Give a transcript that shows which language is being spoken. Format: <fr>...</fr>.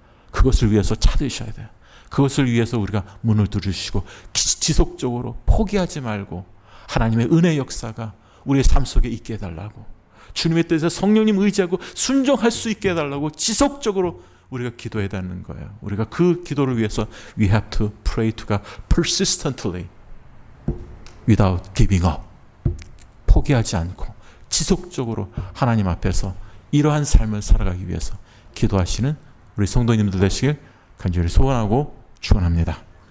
<ko>그것을 위해서 찾으셔야 돼요. 그것을 위해서 우리가 문을 두드리시고 지속적으로 포기하지 말고 하나님의 은혜 역사가 우리의 삶 속에 있게 해달라고, 주님의 뜻에 성령님 의지하고 순종할 수 있게 해달라고 지속적으로 우리가 기도해야 되는 거예요. 우리가 그 기도를 위해서</ko> <en>we have to pray to God persistently without giving up.</en> <ko>포기하지 않고 지속적으로 하나님 앞에서 이러한 삶을 살아가기 위해서 기도하시는 우리 성도님들 되시길 간절히 소원하고 축원합니다.</ko>